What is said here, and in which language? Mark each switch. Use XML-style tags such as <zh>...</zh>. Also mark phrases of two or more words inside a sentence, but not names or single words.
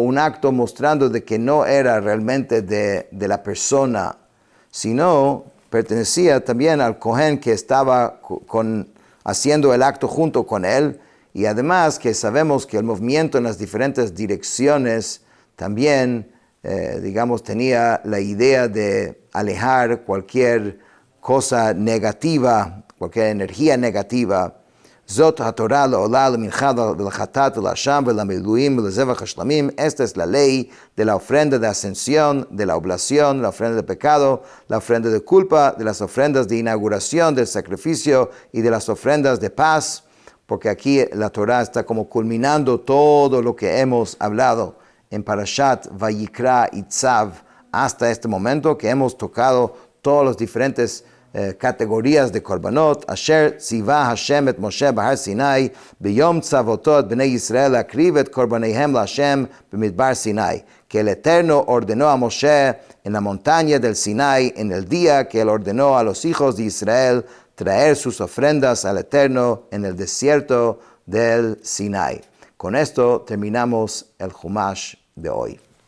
<es>un acto mostrando de que no era realmente de la persona, sino pertenecía también al Cohen que estaba haciendo el acto junto con él, y además que sabemos que el movimiento en las diferentes direcciones también, tenía la idea de alejar cualquier cosa negativa, cualquier energía negativa.</es> <he>זאת התורה לעולה למנחה לחטאת לאשם ולמלואים לזבח השלמים.</he> <es>Esta es la ley de la ofrenda de ascensión, de la oblación, la ofrenda de pecado, la ofrenda de culpa, de las ofrendas de inauguración, del sacrificio y de las ofrendas de paz, porque aquí la Torah está como culminando todo lo que hemos hablado en Parashat Vayikra y Tzav hasta este momento, que hemos tocado todas las diferentes categorías de korbanot.</es> <he>אשר צוה השם את משה בהר סיני ביום צותו בני ישראל הקריב את קרבניהם להשם במדבר סיני.</he> <es>Que el Eterno ordenó a Moshe en la montaña del Sinai en el día que él ordenó a los hijos de Israel traer sus ofrendas al Eterno en el desierto del Sinai. Con esto terminamos el Humash de hoy.</es>